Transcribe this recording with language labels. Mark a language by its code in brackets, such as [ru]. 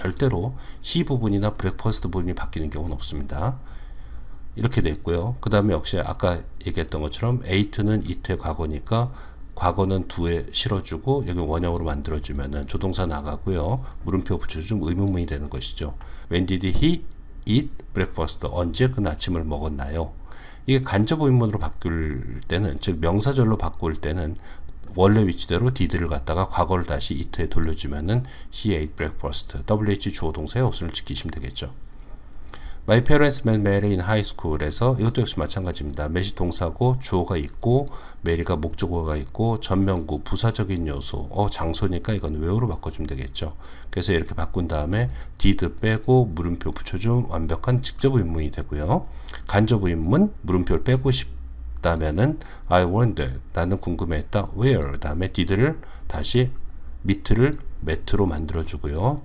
[ko] 절대로 he 부분이나 breakfast 부분이 바뀌는 경우는 없습니다. 이렇게 됐고요. 그 다음에 역시 아까 얘기했던 것처럼 ate는 it의 과거니까 과거는 do에 실어주고 여기 원형으로 만들어주면은 조동사 나가고요. 물음표 붙여주면 의문문이 되는 것이죠. [en] When did he eat breakfast? [ko] 언제 그는 아침을 먹었나요? 이게 간접 의문으로 바꿀 때는, 즉 명사절로 바꿀 때는 원래 위치대로 did를 갖다가 과거를 다시 it에 돌려주면은 [en] he ate breakfast. [ko] WH 주어 동사의 어순을 지키시면 되겠죠. [en] My parents met Mary in high school [ko] 에서 [en] 이것도 역시 마찬가지입니다. [ko] met이 동사고 주어가 있고 Mary가 목적어가 있고 전면구 부사적인 요소 장소니까 이건 where로 바꿔주면 되겠죠. 그래서 이렇게 바꾼 다음에 did 빼고 물음표 붙여주면 완벽한 직접 의문이 되고요. 간접 의문 물음표를 빼고 싶다면은 I wonder 나는 궁금해했다 where 다음에 did를 다시 밑을 met로 만들어주고요.